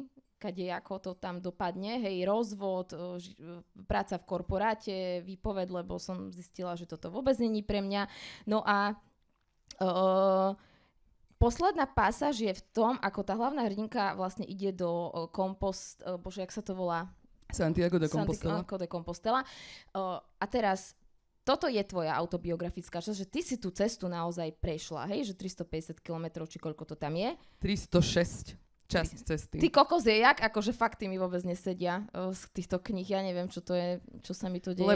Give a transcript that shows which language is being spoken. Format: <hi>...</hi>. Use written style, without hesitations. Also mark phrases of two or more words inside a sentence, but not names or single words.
<sk>Kadejako to tam dopadne, hej, rozvod, práca v korporáte, výpoved, lebo som zistila, že toto vôbec není pre mňa. No a posledná pasáž je v tom, ako tá hlavná hrdinka vlastne ide do jak sa to volá? Santiago de Compostela. Santiago de Compostela. A teraz toto je tvoja autobiografická časť, že ty si tú cestu naozaj prešla, hej, že 350 km, či koľko to tam je? 306. Časť cesty. Ty kokos je jak? Akože fakty mi vôbec nesedia z týchto kníh. Ja neviem, čo to je, čo sa mi tu deje.</sk>